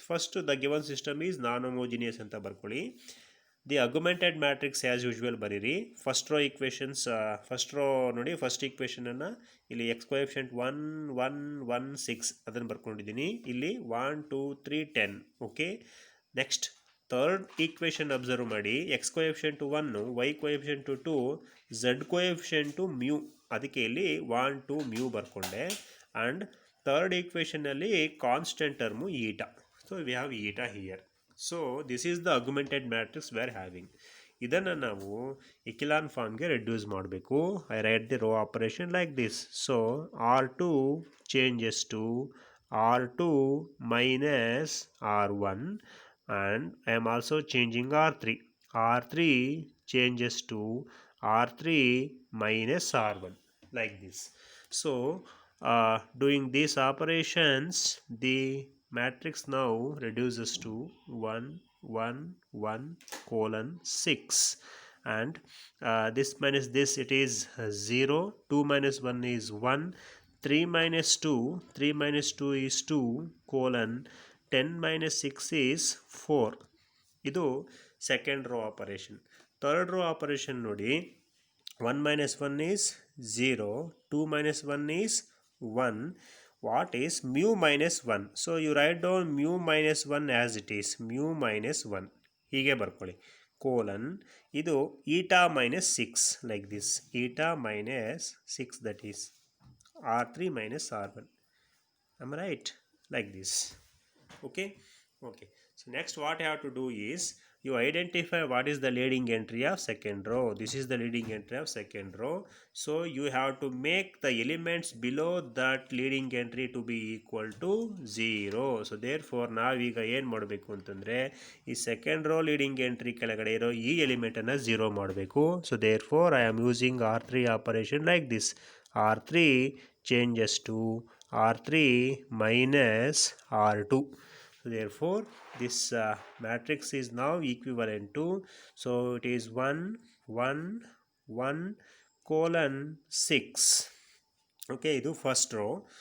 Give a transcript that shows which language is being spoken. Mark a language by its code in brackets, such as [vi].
[en] First, the given system is non-homogeneous [kn] ಅಂತ ಬರ್ಕೊಳ್ಳಿ. [en] the augmented matrix as usual [kn] ಬರೀರಿ. First row equations, first row ನೋಡಿ, first ಈಕ್ವೇಷನನ್ನು ಇಲ್ಲಿ X coefficient 1 1 1 6 ಅದನ್ನು ಬರ್ಕೊಂಡಿದ್ದೀನಿ. ಇಲ್ಲಿ 1 2 3 10. Okay, next third equation observe ಮಾಡಿ. ಎಕ್ಸ್ ಕೋಎಫಿಷಿಯಂಟು 1, ವೈ ಕೋಎಫಿಷಿಯಂಟು 2, ಝಡ್ ಕೋಎಫಿಷಿಯಂಟು ಮ್ಯೂ, ಅದಕ್ಕೆ ಇಲ್ಲಿ 1 2 mu ಬರ್ಕೊಂಡೆ. And third ಈಕ್ವೇಷನಲ್ಲಿ constant term eta. [en] So we have eta here. So this is the augmented matrix we are having. [kn] ಇದನ್ನು ನಾವು ಇಕಿಲಾನ್ ಫಾರ್ಮ್ಗೆ reduce ಮಾಡಬೇಕು. [en] I write the row operation like this. So R2 changes to R2 minus R1, and I am also changing R3. R3 changes to R3 minus R1 like this. So doing these operations, the matrix now reduces to 1 1 1 colon 6, and this minus this, it is 0. 2 minus 1 is 1. 3 minus 2 is 2 colon 10 minus 6 is 4. [kn] ಇದು second row operation. [en] Third row operation ನೋಡಿ, 1 minus 1 is 0. 2 minus 1 is 1. What is mu minus 1? So you write down mu minus 1 as it is. Mu minus 1 [kn] ಹೀಗೆ ಬರ್ಕೊಳ್ಳಿ. [en] Colon ಇದು eta minus 6 like this. Eta minus 6, that is R3 minus R1. Am I right? Like this. Okay. So So next what you have to do is you identify what is the leading entry of second row. This is the leading entry of second row. So you have to make the elements below that leading entry to be equal to 0. So therefore [kn] ನಾವೀಗ ಏನು ಮಾಡಬೇಕು ಅಂತಂದರೆ ಈ second row leading entry ಕೆಳಗಡೆ ಇರೋ ಈ ಎಲಿಮೆಂಟನ್ನು 0 ಮಾಡಬೇಕು. [en] So therefore I am using R3 operation like this. R3 changes to R3 minus R2. So therefore this matrix is now equivalent to, so it is 1 1 1 colon 6. okay, ಇದು first row.